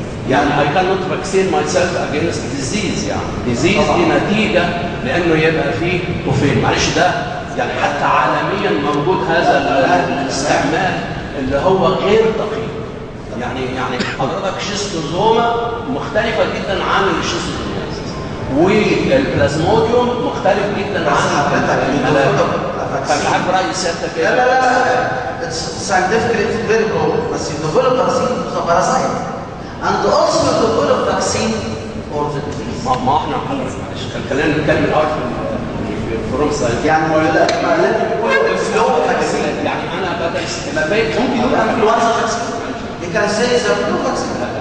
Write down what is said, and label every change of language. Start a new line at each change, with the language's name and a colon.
Arabic: يعني
English: I cannot vaccine myself against disease
Arabic: يعني disease دي نتيجة لأنه يبقى فيه طفيل معلش ده يعني حتى عالميا موجود هذا الاستعمال اللي هو غير دقيق يعني حضرتك شيستوزوما مختلفة جدا عن الشيستوزوميازيس والبلازموديوم مختلف جدا عن الملاريا فمش عارف رأي سيادتك ايه؟
English: لا it's scientifically very broad بس you develop vaccine for the parasite and also you develop vaccine for the disease.
Arabic: ما احنا حضرتك معلش خلينا نتكلم الاول في
English: from science
Arabic: يعني لا بيقولوا الفلو فاكسين يعني انا بدرس ممكن يقول انفلونزا فاكسين
English: you can say the flu vaccine